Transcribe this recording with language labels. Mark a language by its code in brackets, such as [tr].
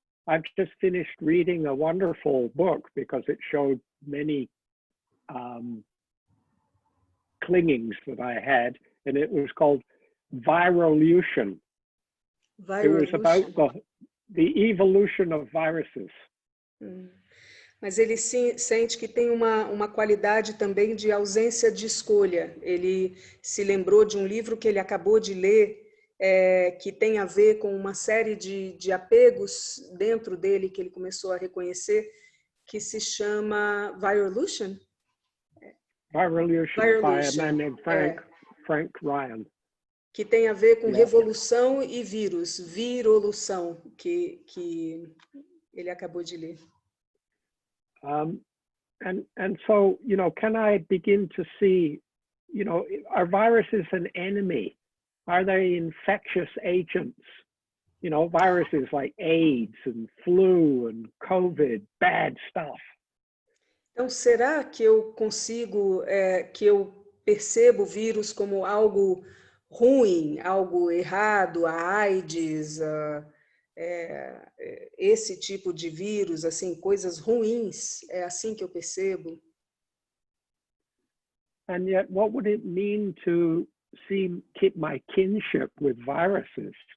[en] I've just finished reading a wonderful book because it showed many clingings that I had, and it was called Virolution. It was about the evolution of viruses. [pt] Mas ele sente que tem uma qualidade também de ausência de escolha. Ele se lembrou de um livro que ele acabou de ler, que tem a ver com uma série de apegos dentro dele que ele começou a reconhecer, que se chama Virolution. [en] Virolution, by a man named Frank Ryan. [pt] Que tem a ver com revolução e vírus, virolução, que ele acabou de ler. [en] And so, you know, can I begin to see, you know, are viruses an enemy? Are they infectious agents? You know, viruses like AIDS and flu and COVID, bad stuff. [pt] Então, será que eu consigo, que eu percebo o vírus como algo ruim, algo errado, a AIDS, esse tipo de vírus, assim, coisas ruins, é assim que eu percebo? [en] And yet, what would it mean to keep my kinship with viruses?